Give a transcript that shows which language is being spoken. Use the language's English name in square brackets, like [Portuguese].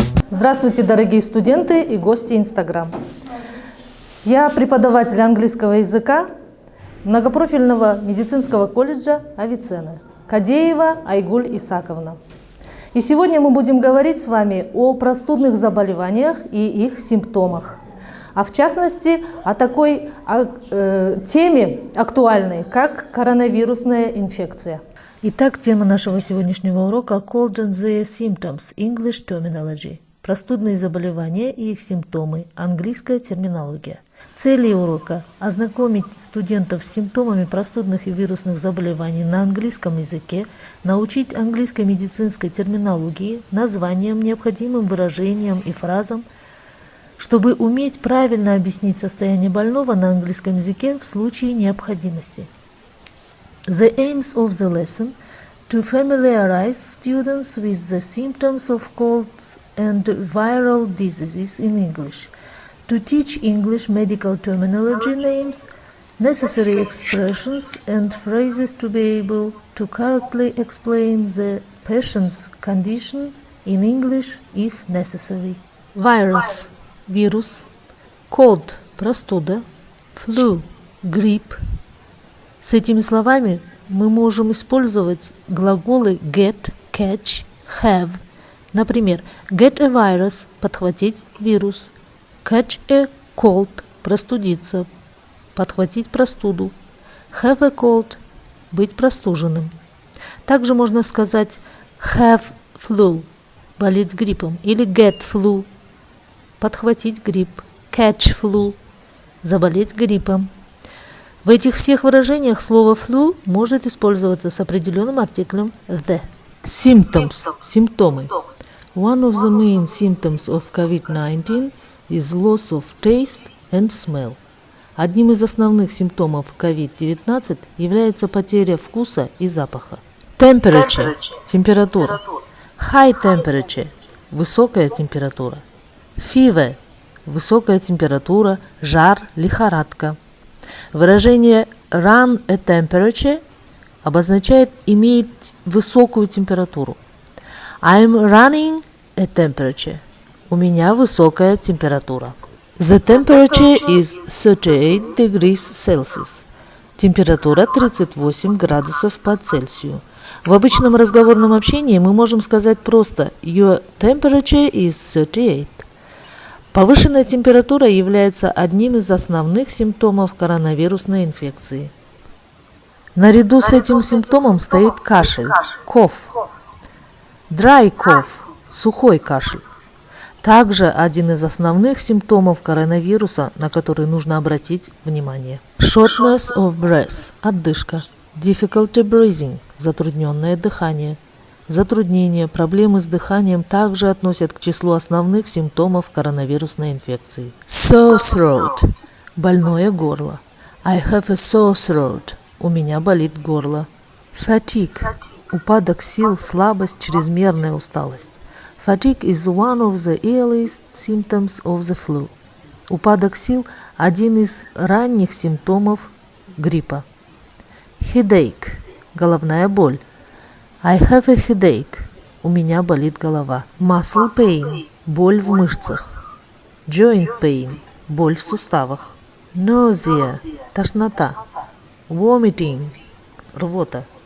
[Russian] Здравствуйте, дорогие студенты и гости Инстаграм. Я преподаватель английского языка многопрофильного медицинского колледжа Авиценны, Кадеева Айгуль Исаковна. И сегодня мы будем говорить с вами о простудных заболеваниях и их симптомах. А в частности, о такой теме актуальной, как коронавирусная инфекция. Итак, тема нашего сегодняшнего урока – [English] Cold and their symptoms, English terminology. [Russian] Простудные заболевания и их симптомы, английская терминология. Цели урока – ознакомить студентов с симптомами простудных и вирусных заболеваний на английском языке, научить английской медицинской терминологии, названиям, необходимым выражениям и фразам, чтобы уметь правильно объяснить состояние больного на английском языке в случае необходимости. [English] The aims of the lesson – to familiarize students with the symptoms of colds and viral diseases in English, to teach English medical terminology names, necessary expressions and phrases to be able to correctly explain the patient's condition in English if necessary. [Russian] Virus – вирус, cold – простуда, flu – грипп. С этими словами мы можем использовать глаголы get, catch, have. Например, get a virus – подхватить вирус, catch a cold – простудиться, подхватить простуду, have a cold – быть простуженным. Также можно сказать have flu – болеть гриппом, или get flu – подхватить грипп, catch flu – заболеть гриппом. В этих всех выражениях слово flu может использоваться с определенным артиклем the. Symptoms – симптомы. [English] One of the main symptoms of COVID-19 is loss of taste and smell. [Russian] Одним из основных симптомов COVID-19 является потеря вкуса и запаха. Temperature – температура. High temperature – высокая температура. Fever – высокая температура, жар, лихорадка. Выражение run a temperature обозначает иметь высокую температуру. [English] I'm running a temperature. [Russian] У меня высокая температура. [English] The temperature is 38 degrees Celsius. [Russian] Температура 38 градусов по Цельсию. В обычном разговорном общении мы можем сказать просто [English] Your temperature is 38. [Russian] Повышенная температура является одним из основных симптомов коронавирусной инфекции. Наряду с этим симптомом стоит кашель, cough, dry cough, сухой кашель. Также один из основных симптомов коронавируса, на который нужно обратить внимание. [English] Shortness of breath, одышка, difficulty breathing, затрудненное дыхание. [Russian] Затруднения, проблемы с дыханием также относят к числу основных симптомов коронавирусной инфекции. Sore throat – больное горло. [English] I have a sore throat – [Russian] у меня болит горло. Fatigue – упадок сил, слабость, чрезмерная усталость. [English] Fatigue is one of the earliest symptoms of the flu. [Russian] Упадок сил – один из ранних симптомов гриппа. Headache – головная боль. [English] I have a headache. [Russian] У меня болит голова. [English] Muscle pain. [Russian] Боль в мышцах. Joint pain. Боль в суставах. Nausea. Тошнота. Vomiting. Рвота.